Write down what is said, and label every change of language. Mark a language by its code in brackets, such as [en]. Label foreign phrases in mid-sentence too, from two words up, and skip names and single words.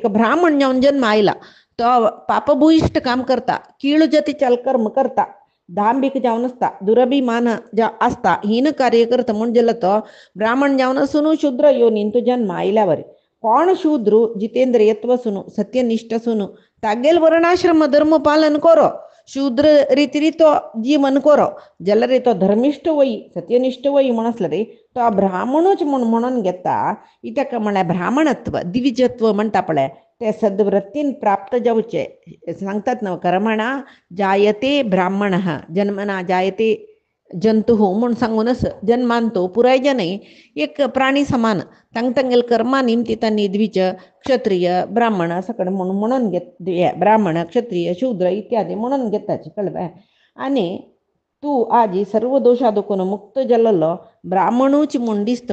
[kok] ब्राह्मण जाऊन जन्म आयला तो पापभूइष्ट काम करता कीळू जातीचे कर्म करता दांभिक जावन असता दुरभिमान असता हीन कार्य करता म्हण जाल्यार तो ब्राह्मण जावन सुनू शूद्र योनीन तू जन्म आयल्यावर कोण शूद्रू जितेंद्रियत्व सुनू सत्यनिष्ठ सुनू तागेल वर्णाश्रम धर्म पालन करो शूद्र रीती तो जीवन करो जाल्यार तो धर्मिष्ठ वय सत्यनिष्ठ वय म्हण आसला रे तो ब्राह्मणूच म्हणून घेता इतका म्हळ्यार ब्राह्मणत्व दिविजत्व म्हणटा पळय ते सद्वृत्तीन प्राप्त जावचे सांगतात ना कर्मणा [sa] जायते ब्राह्मण जन्मना जायते जंतु [kok] म्हूण सांगूनच जन्मान तो पुराय जन एक प्राणी समान तांगेल कर्मा निमती तांणी द्विज क्षत्रिय ब्राह्मण सकड म्हणून घेत ब्राह्मण क्षत्रिय शूद्र इत्यादी म्हणून घेताची कळवे आनी तू आजी सर्व दोषा दुखून मुक्त जाल्लो ब्राह्मणूच म्हूण दिसता